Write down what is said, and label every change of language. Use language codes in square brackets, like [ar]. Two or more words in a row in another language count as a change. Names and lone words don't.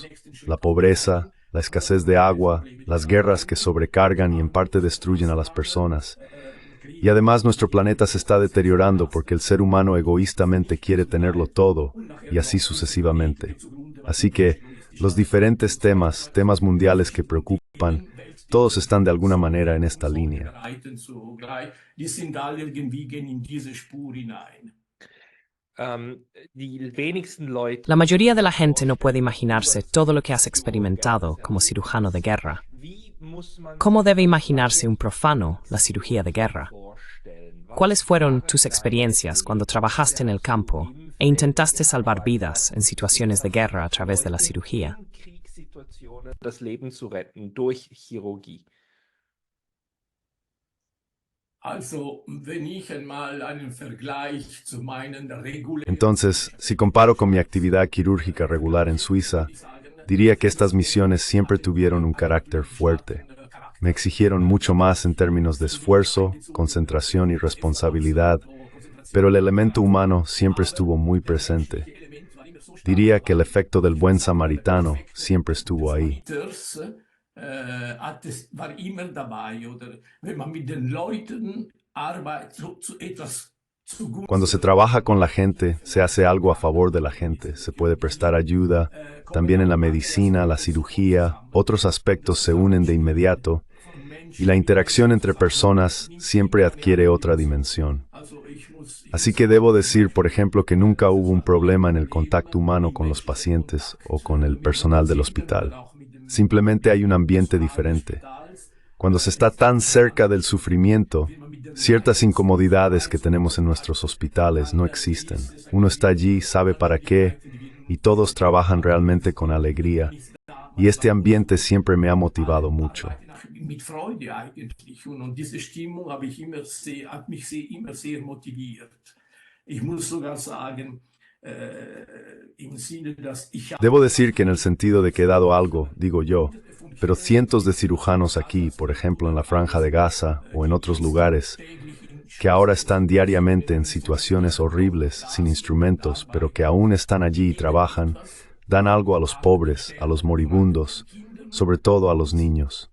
[es] La pobreza, la escasez de agua, las guerras que sobrecargan y en parte destruyen a las personas. Y además nuestro planeta se está deteriorando porque el ser humano egoístamente quiere tenerlo todo, y así sucesivamente. Así que los diferentes temas mundiales que preocupan, todos están de alguna manera en esta línea. [de] Die sind alle irgendwie gehen in diese Spur hinein. [es] La mayoría de la gente no puede imaginarse todo lo que has experimentado como cirujano de guerra. ¿Cómo debe imaginarse un profano la cirugía de guerra? ¿Cuáles fueron tus experiencias cuando trabajaste en el campo e intentaste salvar vidas en situaciones de guerra a través de la cirugía? [de] Also, wenn ich einmal einen Vergleich zu meinen regulären [es] Entonces, si comparo con mi actividad quirúrgica regular en Suiza, diría que estas misiones siempre tuvieron un carácter fuerte. Me exigieron mucho más en términos de esfuerzo, concentración y responsabilidad, pero el elemento humano siempre estuvo muy presente. Diría que el efecto del buen samaritano siempre estuvo ahí. [de] war immer dabei, oder wenn man mit den Leuten arbeitet, etwas zugunsten. [es] Cuando se trabaja con la gente, se hace algo a favor de la gente, se puede prestar ayuda, también en la medicina, la cirugía, otros aspectos se unen de inmediato, y la interacción entre personas siempre adquiere otra dimensión. Así que debo decir, por ejemplo, que nunca hubo un problema en el contacto humano con los pacientes o con el personal del hospital. Simplemente hay un ambiente diferente. Cuando se está tan cerca del sufrimiento, ciertas incomodidades que tenemos en nuestros hospitales no existen. Uno está allí, sabe para qué, y todos trabajan realmente con alegría. Y este ambiente siempre me ha motivado mucho. [de] Mit Freude eigentlich. Und diese Stimmung hat mich immer sehr motiviert. Ich muss sogar sagen, im Sinne, dass ich [es] Debo decir que en el sentido de que he dado algo, digo yo, pero cientos de cirujanos aquí, por ejemplo en la Franja de Gaza o en otros lugares, que ahora están diariamente en situaciones horribles, sin instrumentos, pero que aún están allí y trabajan, dan algo a los pobres, a los moribundos, sobre todo a los niños.